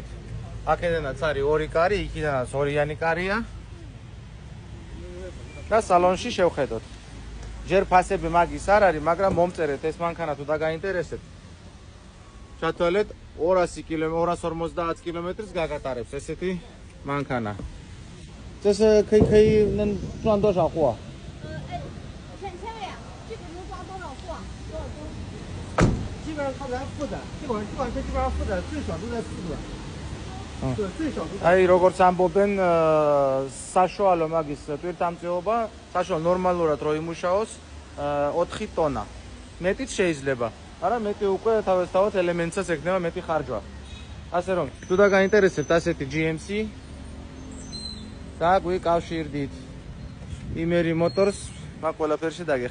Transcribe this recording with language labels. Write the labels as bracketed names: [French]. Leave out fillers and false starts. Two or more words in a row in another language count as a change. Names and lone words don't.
[Georgian] აქედანაც არის ორი კარი, იქიდანაც ორიანი კარია. და სალონში შევხედოთ. ჯერ ფასები მაგის არ არის, მაგრამ მომწერეთ ეს მანქანა თუ დაგაინტერესებთ. ჩათვალეთ 250 კილომეტრს გაგატარებს ესეთი მანქანა. [Chinese] 这是可以能赚多少货？ 1000呀，这个能抓多少货？多少吨？基本上它咱负载，这款车基本上负载最少都在4吨。对，最少都在。 [Georgian] აი როგორც ამბობენ, საშუალო მაგის ტვირთამწეობა, საშუალო ნორმალურად რო იმუშაოს 4 ტონა. მეტიც შეიძლება. არა, მეტი უკვე თავისთავად ელემენტსაც ექნება მეტი ხარჯვა. ასე რომ, თუ დაგაინტერესებთ ასეთი GMC და გვიკავშირდით იმერი მოტორს, მაგ ყველაფერში დაგეხმარებათ.